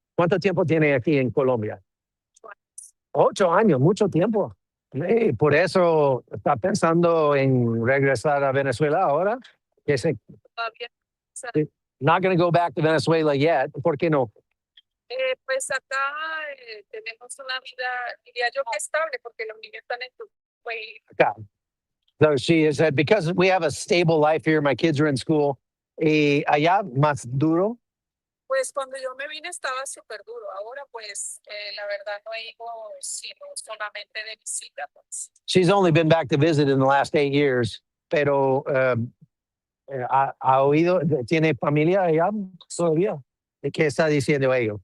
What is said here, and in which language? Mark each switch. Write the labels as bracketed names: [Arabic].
[Spanish] ¿Cuánto tiempo tiene aquí en Colombia? 8 años, mucho tiempo. Sí, por eso está pensando en regresar a Venezuela ahora. [English] Not going to go back to Venezuela yet. [Spanish] ¿Por qué no? Pues acá tenemos una vida, diría yo, que estable, porque los niños están en tu país. Acá. [English] So she said, because we have a stable life here, my kids are in school. [Spanish] Allá más duro. Pues cuando yo me vine estaba súper duro. Ahora pues la verdad no he ido sino solamente de visita. Pues. [English] She's only been back to visit in the last 8 years. [Spanish] pero ha oído, tiene familia allá todavía. ¿De qué está diciendo ellos?